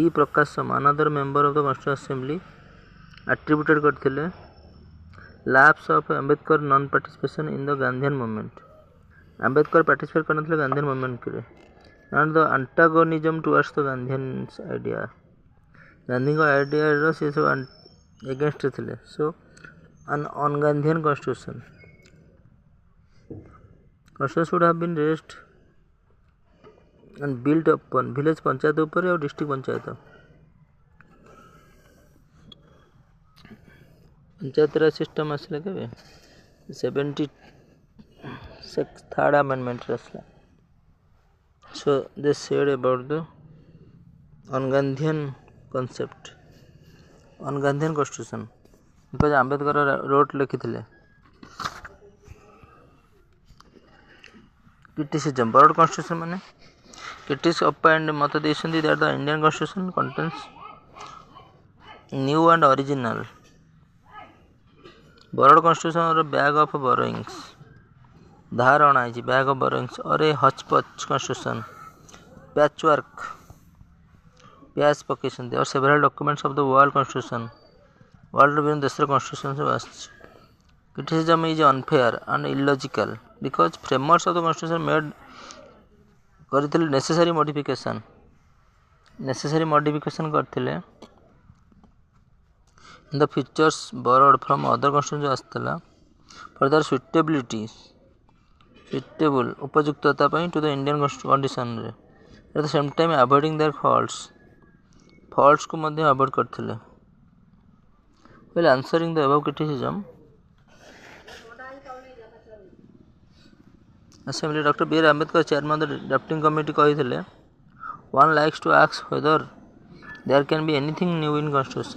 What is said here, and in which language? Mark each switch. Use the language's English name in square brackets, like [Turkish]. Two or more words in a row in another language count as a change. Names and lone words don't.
[English] Prakasham, another member of the Constituent Assembly, attributed କରିଥିଲେ lapse of Ambedkar non-participation in the Gandhian movement. Ambedkar participate କରିନଥିଲେ Gandhian movement ରେ and the antagonism towards the Gandhian's idea. [Odia] ଗାନ୍ଧୀଙ୍କ ଆଇଡ଼ିଆର ସେ ସବୁ against ଥିଲେ. [English] So an un-Gandhian constitution. Constitution should have been raised and built upon village पंचायत [Odia] ଉପରେ ଆଉ [English] district पंचायत. [Odia] पंचायत राज सिस्टम ଆସିଲା କେବେ 73rd amendment ରେ ଆସିଲା. [English] So they said about the un-Gandhian concept, un-Gandhian constitution, because Ambedkar wrote ଲେଖିଥିଲେ. Criticism, broad constitution ମାନେ critics opined [Odia] ମତ ଦେଇଛନ୍ତି [English] that the Indian constitution contains new and original. Borrowed constitution or a bag of borrowings. [Odia] ଧାର ଅଣା ହେଇଛି [English] bag of borrowings or a hodgepodge constitution. Patchwork. [Odia] ପ୍ୟାଚ୍ ପକେଇଛନ୍ତି [English] or several documents of the world constitution. [Odia] World ବିଭିନ୍ନ ଦେଶର constitution ସବୁ ଆସିଛି. [English] Criticism is unfair and illogical because framers of the constitution made କରିଥିଲେ necessary modification କରିଥିଲେ in the features borrowed from other constitutions ଆସିଥିଲା for their suitable [Odia] ଉପଯୁକ୍ତତା ପାଇଁ [English] to the Indian condition ରେ at the same time avoiding their faults [Odia] କୁ ମଧ୍ୟ [English] avoid କରିଥିଲେ. While answering the above criticism, Assembly Dr. B. R. Ambedkar, chairman of the drafting committee, କହିଥିଲେ one likes to ask whether there can be anything new in constitution.